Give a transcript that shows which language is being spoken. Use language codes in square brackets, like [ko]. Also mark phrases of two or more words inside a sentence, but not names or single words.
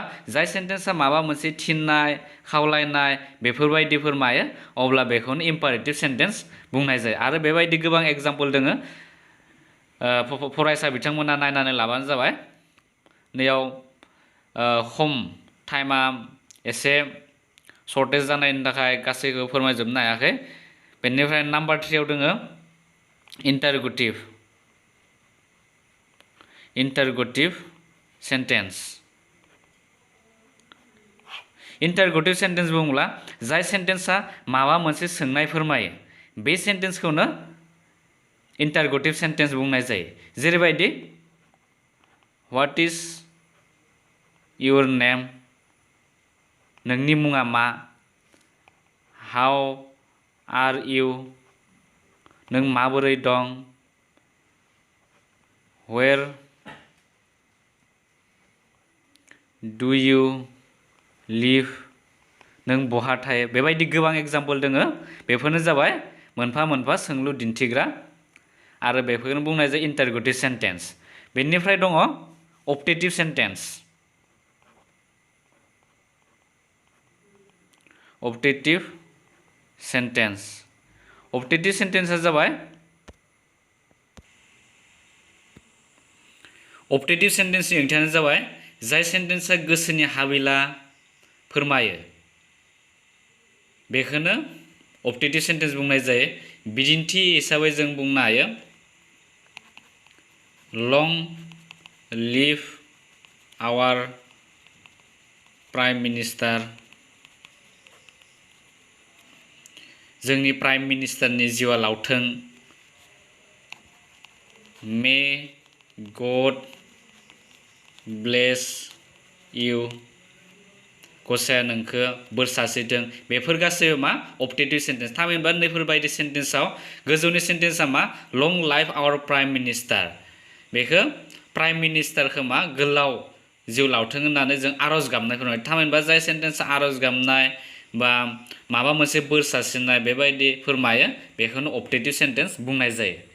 [brx] जाय सेन्टेन्सआ माबा मोनसे थिननाय खावलायनाय बेफोरबायदि फोरमायो अब्ला बेखौनो [en] imperative sentence [brx] बुंनाय जायो आरो बेबायदि गोबां एग्जाम्पल दोङो फरायसा बिथांमोना नायनानै लाबानो जाबाय नैयाव खम टाइमा एसे सर्टेज जानायनि थाखाय गासैखौ फोरमायजोबनो हायाखै बेनिफ्राय नम्बर 3 आव दोङो [en] interrogative sentence [brx] बुङोब्ला जाय सेन्टेन्सआ माबा मोनसे सोंनाय फोरमायो बे सेन्टेन्सखौनो [en] interrogative sentence [brx] बुंनाय जायो जेरैबायदि [en] what is your name [brx] नोंनि मुङा मा [en] how are you [brx] नों माबोरै दं [en] where do you live [brx] नों बहा थायो बेबायदि गोबां एग्जाम्पल दोङो बेफोरनो जाबाय मोनफा मोनफा सोंलु दिन्थिग्रा आरो बेफोरखौनो बुंनाय जायो [en] interrogative sentence [brx] बेनिफ्राय दङ [en] optative sentence optative sentence [brx] जाबाय [en] optative sentence [brx] नि ओंथियानो जाबाय जाय सेन्टेन्सआ गोसोनि हाबिला फोरमायो बेखौनो [en] optative sentence [brx] बुंनाय जायो बिदिन्थि हिसाबै जों बुंनो हायो [en] long live our prime minister [brx] जोंनि प्राइम मिनिस्टारनि जिउआ लावथों [en] may God bless you [brx] गसाया नोंखौ बोर सारस्रिथों बेफोर गासैबो मा [en] optative sentence [brx] थामहिनबा नैफोरबायदि सेन्टेन्सआव गोजौनि सेन्टेन्सआ मा [en] long life our prime minister [brx] बेखौ प्राइम मिनिस्टारखौ मा गोलाव जिउ लावथों होननानै जों आर'ज गाबनाय फोरमायो थामहिनबा जाय सेन्टेन्सआ आर'ज गाबनाय बा माबा मोनसे बोर सारस्रिनाय बेबायदि फोरमायो बेखौनो [en] optative sentence [brx] बुंनाय जायो